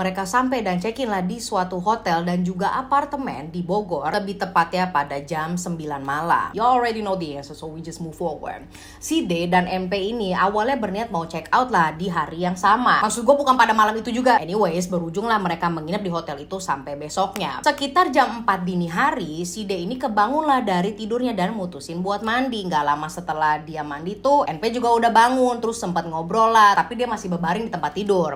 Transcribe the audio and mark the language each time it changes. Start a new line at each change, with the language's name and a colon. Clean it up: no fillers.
Indonesian: Mereka sampai dan check-in lah di suatu hotel dan juga apartemen di Bogor, lebih tepatnya pada jam 9 malam.
English: You already know the answer, so we just move forward.
Indonesian: Si D dan MP ini awalnya berniat mau check out lah di hari yang sama. Maksud gue bukan pada malam itu juga.
English: Anyways,
Indonesian: berujung lah mereka menginap di hotel itu sampai besoknya. Sekitar jam 4 dini hari, si D ini kebangun lah dari tidurnya dan mutusin buat mandi. Gak lama setelah dia mandi tuh, NP juga udah bangun, terus sempat ngobrol lah, tapi dia masih berbaring di tempat tidur.